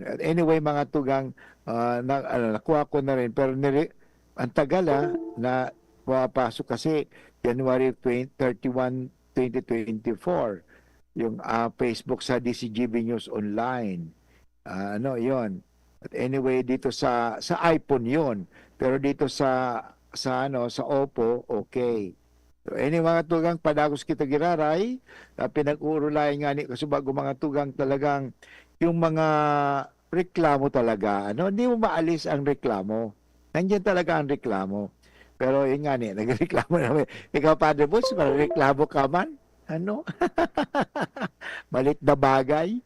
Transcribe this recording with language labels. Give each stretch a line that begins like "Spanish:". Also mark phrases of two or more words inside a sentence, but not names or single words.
Filipino: Anyway mga tugang, nakuha ko na rin pero ang tagal na pumapasok kasi January 31, 2024 yung Facebook sa DCGB News Online. Yun.
English: But anyway,
Filipino: dito sa iPhone 'yon. Pero dito sa Oppo, okay.
English: So anyway,
Filipino: mga tugang
Bikol: padagos kita giraray, pinag-uurulayan nga ni
Filipino: kasi bago mga tugang talagang yung mga reklamo talaga, hindi mo maalis ang reklamo. Nandiyan talaga ang reklamo. Pero yun nga nagreklamo naman. Ikaw, Padre Boss, reklamo ka man? Ano? Malit na bagay?